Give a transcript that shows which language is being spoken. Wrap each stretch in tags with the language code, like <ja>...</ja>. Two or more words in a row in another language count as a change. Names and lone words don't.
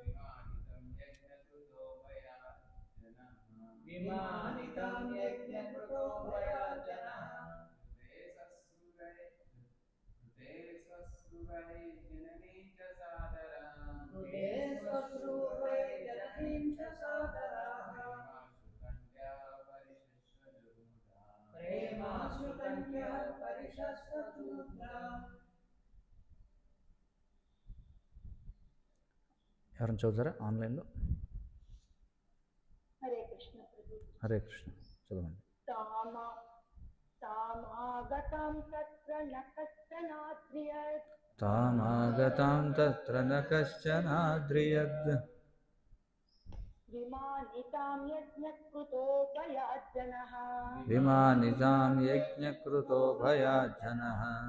<sa>विमानितां यज्ञकृतो भयाज्जनः ऋते स्वश्रूर्वै जननीं च सादराः प्रेमाश्रुकण्ठ्यः परिशस्वजुरुद्रा</sa> <te>ఎవరైనా చదువుతారా ఆన్లైన్లో? హరే కృష్ణ ప్రభు. హరే కృష్ణ చదవండి.</te> <sa>तामागतां तत्र न कश्चनाद्रियत् तामागतां तत्र न कश्चनाद्रियद् विमानितां यज्ञकृतो भयाज्जनः विमानितां यज्ञकृतो भयाज्जनः</sa>